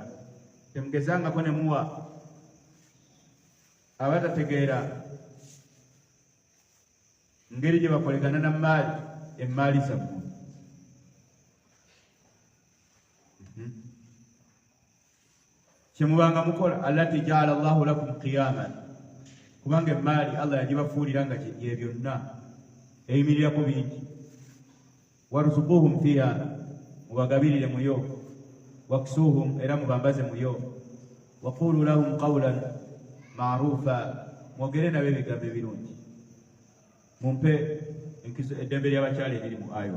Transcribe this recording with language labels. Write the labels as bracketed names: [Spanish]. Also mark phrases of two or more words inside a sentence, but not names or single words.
[Ganda] Temugezangako ne muwa abatategeera ngeri gye bakolegana na maali, emaali zammwe. Kyemubanga mukola [Arabic] التي جعل الله لكم قياما, [Ganda] kubanga emaali Allah yagibafuulira nga ye byonna eyimirirako bingi. [Arabic] وارزقوهم فيها [Ganda] mubagabirire muyo waksuhum era mubambaze muyo [Arabic] وقولوا لهم قولا معروفا [Ganda] mwogere nabe ebigambo ebirungi mumpe eddembe ly'abakyala eriri mu ayo.